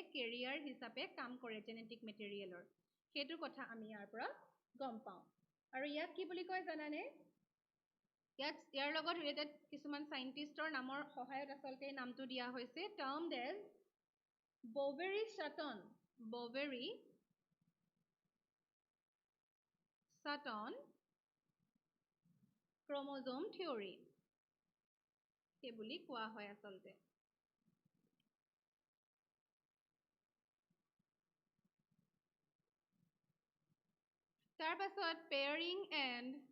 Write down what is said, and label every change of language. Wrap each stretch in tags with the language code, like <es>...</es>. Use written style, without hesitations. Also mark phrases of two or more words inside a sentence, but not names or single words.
<as>কেৰিয়াৰ হিচাপে কাম কৰে</as> <en>genetic material</en> <as>সেইটো কথা আমি ইয়াৰ পৰা গম পাওঁ আৰু ইয়াক কি বুলি কয় জানানে ইয়াৰ লগত ৰিলেটেড কিছুমান সাইন্টিষ্টৰ নামৰ সহায়ত আচলতে নামটো দিয়া হৈছে</as> <en>termed as</en> <as>ব'ভেৰী</as> <en>Sutton chromosome theory</en> <as>সেই বুলি কোৱা হয় আচলতে তাৰ পাছত</as> <en>pairing and</en>